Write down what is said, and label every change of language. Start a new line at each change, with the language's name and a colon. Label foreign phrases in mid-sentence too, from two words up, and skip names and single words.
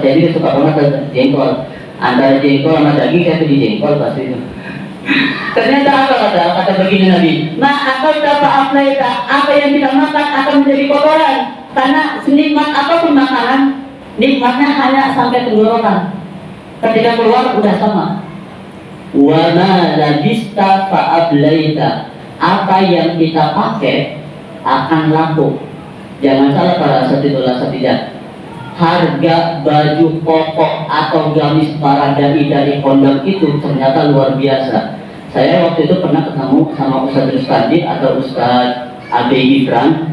Indonesian: Saya juga suka banget jengkol. Antara jengkol sama daging saya pilih jengkol pasti itu. Ternyata apa kata baginda Nabi?
Arabic: ما أكل
Indonesian: apa yang kita makan akan menjadi kotoran. Karena senikmat apapun makanan, nikmatnya hanya sampai tenggorokan. Ketika keluar udah sama.
Arabic: وما لبست فأبليت.
Indonesian: Apa yang kita pakai akan laku. Jangan salah para
Arabic: الأساتذ الأساتذات.
Indonesian: Harga baju pokok atau gamis para dai dari pondok itu ternyata luar biasa. Saya waktu itu pernah ketemu sama Ustaz Rustadi atau Ustaz Abi Gibran.